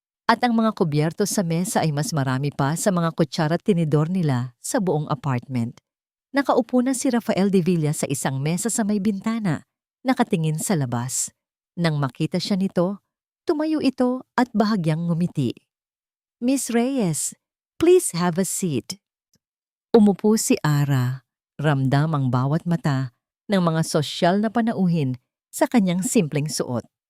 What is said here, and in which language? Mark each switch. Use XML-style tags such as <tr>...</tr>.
<tl>At ang mga kubyerto sa mesa ay mas marami pa sa mga kutsara at tinidor nila sa buong apartment. Nakaupo na si Rafael de Villa sa isang mesa sa may bintana, nakatingin sa labas. Nang makita siya nito, tumayo ito at bahagyang ngumiti.</tl> <en>"Miss Reyes, please have a seat."</en> <tl>Umupo si Ara. Ramdam ang bawat mata ng mga sosyal na panauhin sa kanyang simpleng suot.</tl>